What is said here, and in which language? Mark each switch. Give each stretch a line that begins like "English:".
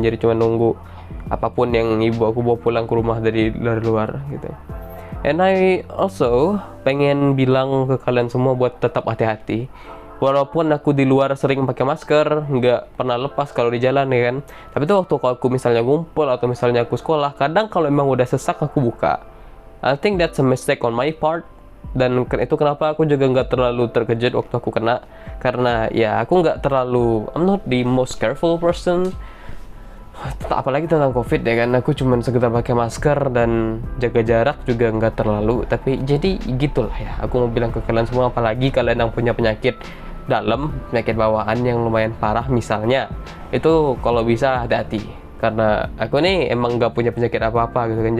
Indonesian: Jadi cuma nunggu apapun yang ibu aku bawa pulang ke rumah dari luar gitu.
English: And I also
Indonesian: pengen bilang ke kalian semua buat tetap hati-hati. Walaupun aku di luar sering pakai masker, nggak pernah lepas kalau di jalan ya kan. Tapi itu waktu aku misalnya ngumpul atau misalnya aku sekolah, kadang kalau emang udah sesak aku buka.
English: I think that's a mistake on my part.
Indonesian: Dan itu kenapa aku juga nggak terlalu terkejut waktu aku kena, karena ya aku nggak terlalu,
English: I'm not the most careful person,
Indonesian: apalagi tentang COVID ya kan. Aku cuman sekedar pakai masker dan jaga jarak juga nggak terlalu. Tapi jadi gitulah ya, aku mau bilang ke kalian semua, apalagi kalian yang punya penyakit dalam, penyakit bawaan yang lumayan parah misalnya, itu kalau bisa hati-hati, karena aku nih emang nggak punya penyakit apa-apa gitu kan.